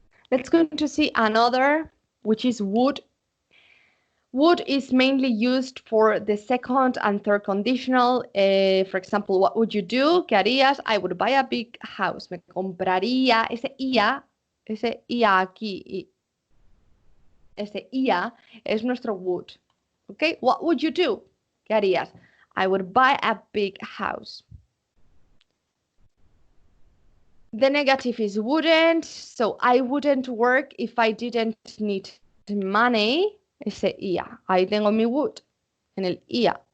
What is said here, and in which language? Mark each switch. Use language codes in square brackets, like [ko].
[en] Let's go to see another, which is would. Would is mainly used for the second and third conditional. For example, what would you do? [es] ¿Qué harías? [en] I would buy a big house. [es] Me compraría. Ese IA aquí, ese IA es nuestro would. [en] Okay, what would you do? [es] ¿Qué harías? [en] I would buy a big house. The negative is wouldn't. So I wouldn't work if I didn't need money. [es] Ese IA. Ahí tengo mi would en el IA.